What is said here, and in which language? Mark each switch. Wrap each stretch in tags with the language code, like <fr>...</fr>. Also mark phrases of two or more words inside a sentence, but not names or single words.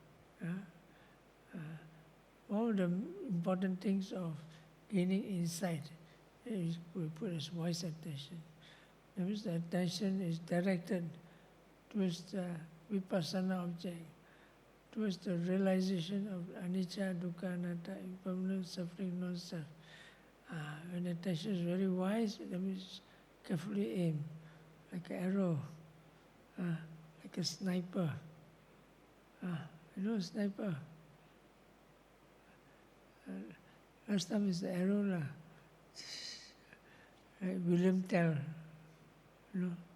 <en>One of the important things of gaining insight is we put as wise attention. That means the attention is directed towards the vipassana object, towards the realization of</en> <pi>anicca, dukkha, anatta,</pi> <en>impermanence, suffering, non-self. When attention is very wise, that means carefully aim, like an arrow, like a sniper. You know a sniper? Last time is the arrow, like William Tell, you know.</en>